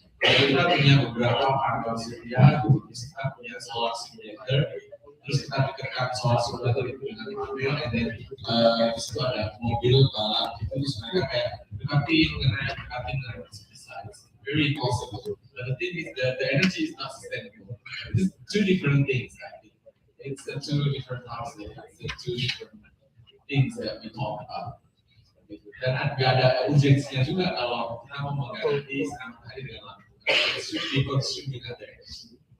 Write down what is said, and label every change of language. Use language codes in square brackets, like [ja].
[id] Kita punya beberapa panel surya, terus kita punya solar simulator, terus kita dekatkan solar simulator itu dengan mobil, dan di situ ada mobil balap. Itu sebenarnya kayak dekatin dengan size. [en] Very possible. But the thing is that the energy is not sustainable. It's two different things. It's two different houses. It's two different things that we talk about. [id] Dan nggak ada urgensinya juga kalau kita mau mengganti sinar matahari dengan lampu. [en] It should be consuming other energy.